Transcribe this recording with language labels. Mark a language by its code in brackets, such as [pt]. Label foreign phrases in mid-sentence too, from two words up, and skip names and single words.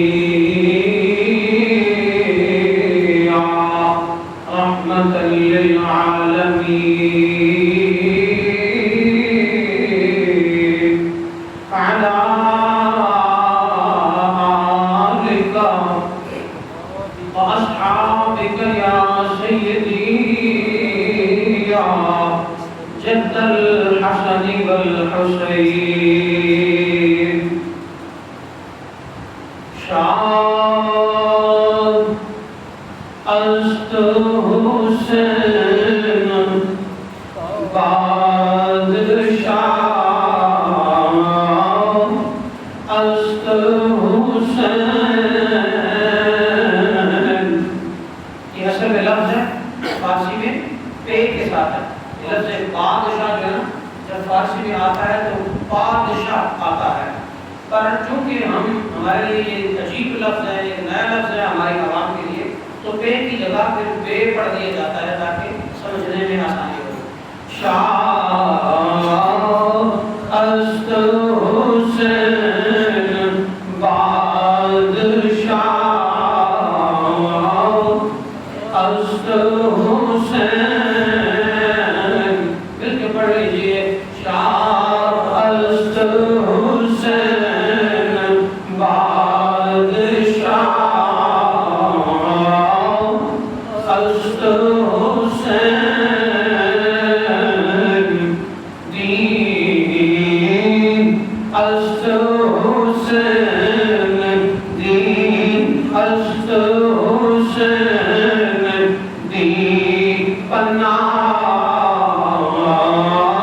[ar] يا رحمة للعالمين على آلك وأصحابك يا سيدي يا جد الحسن [ur] والحسين [fa] شاد است حسین بادشاہ است حسین [ur] یہ اصل میں لفظ ہے فارسی میں پے کے ساتھ ہے یہ لفظ بادشاہ جو ہے نا جب فارسی میں آتا ہے تو بادشاہ آتا ہے پر چونکہ ہمارے لیے یہ عجیب لفظ ہے ایک نیا لفظ ہے ہماری عوام کے لیے تو پے کی جگہ پھر بے پڑھ دیا جاتا ہے تاکہ سمجھنے میں آسانی ہو [fa] شاہ است حسین بادشاہ است حسین [ur] مل کے پڑھ لیجئے [fa] شاہ است حسین بادشاہ است حسین دین است حسین دین است حسین دین پناہ